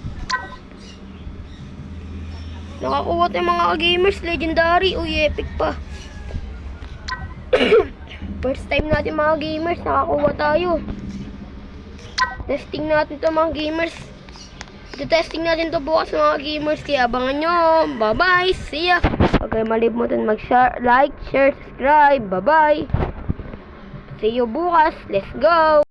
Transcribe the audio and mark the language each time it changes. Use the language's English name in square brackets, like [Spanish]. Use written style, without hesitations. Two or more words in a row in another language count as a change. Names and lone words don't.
[Filipino] Nakakuha tayo mga gamers. Legendary. Uy, epic pa. First time natin mga gamers. Nakakuha tayo. Testing natin to mga gamers. Testing natin to bukas mga gamers. Kaya abangan nyo. [English] Bye-bye. See ya. [Filipino] Huwag kayo malimutan mag-share, [English] like, share, subscribe. Bye-bye. See you bukas. Let's go.